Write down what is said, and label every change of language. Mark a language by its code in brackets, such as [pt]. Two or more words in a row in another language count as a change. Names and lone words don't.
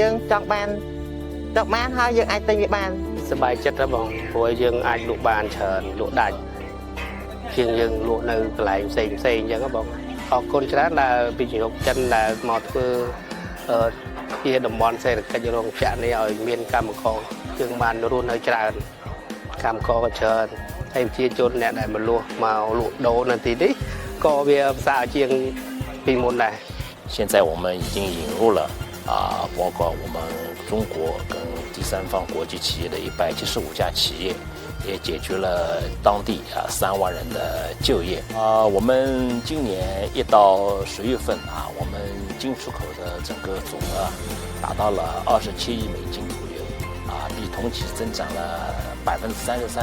[km] យើងចង់បានហើយយើងអាចទិញវាបានសប្បាយចិត្តណាស់បងព្រោះយើងអាចលក់បានច្រើនលក់ដាច់ជាងយើងលក់នៅកន្លែងផ្សេងអញ្ចឹងបងអរគុណច្រើនដែលវិនិយោគចិនដែលមកធ្វើជាតំបន់សេដ្ឋកិច្ចរោងចក្រនេះឲ្យមានកម្មករយើងបានរស់នៅច្រើនកម្មករក៏ច្រើនហើយប្រជាជនអ្នកដែលមកលក់ដូរនៅទីនេះក៏វាផ្សារជាងពីមុនដែរ [zh] 现在我们已经引入了包括我们中国跟第三方国际企业的175家企业，也解决了当地3万人的就业。我们今年1到10月份我们进出口的整个总额达到了27亿美金左右，比同期增长了33%。